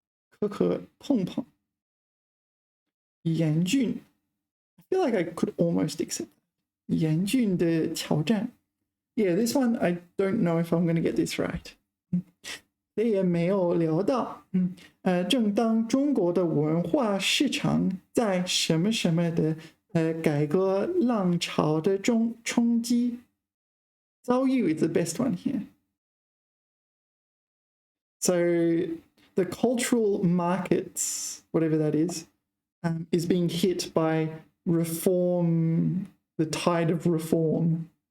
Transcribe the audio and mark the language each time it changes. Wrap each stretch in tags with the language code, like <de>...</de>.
<zh>磕磕碰碰，严峻</zh> <en>I feel like I could almost accept</en> <zh>严峻的挑战。</zh> <en>Yeah, this one I don't know if I'm going to get this right.</en> <zh>谁也没有料到，正当中国的文化市场在什么什么的改革浪潮的冲击，遭遇</zh> <en>is the best one here. So the cultural markets, whatever that is being hit by reform, the tide of reform.</en>